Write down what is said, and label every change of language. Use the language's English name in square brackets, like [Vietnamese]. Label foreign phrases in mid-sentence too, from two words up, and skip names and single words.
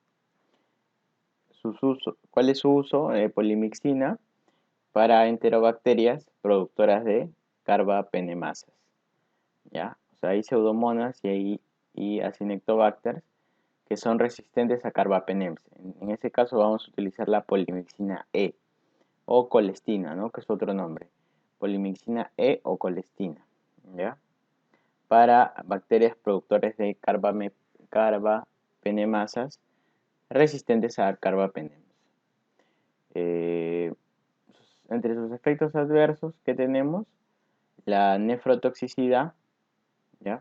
[Spanish] ¿Cuál es su uso? Polimixina para enterobacterias productoras de carbapenemasas, ¿ya? O sea, hay pseudomonas y acinetobacter que son resistentes a carbapenems. En ese caso vamos a utilizar la polimixina E o colestina, ¿no? Que es otro nombre. Polimixina E o colestina, ¿ya? Para bacterias productoras de carbapenemasas resistentes a carbapenems. Entre sus efectos adversos que tenemos, la nefrotoxicidad, ¿ya?